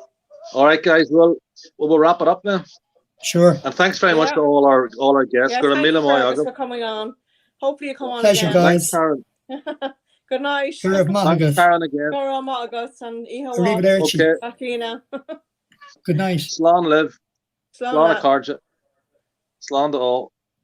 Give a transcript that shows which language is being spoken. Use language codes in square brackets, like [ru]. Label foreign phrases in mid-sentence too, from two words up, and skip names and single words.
[en] All right, guys. Well, we'll wrap it up now. Sure. And thanks very much to all our guests. Yeah, thank you, Fergus, for coming on. Hopefully you come on Pleasure, again. guys. Thanks, Karen. Good night. Thanks, Karen, again. Arrivederci. Okay. Good night. [ga] Slán live. Slán a cardja. Slán [en] to all.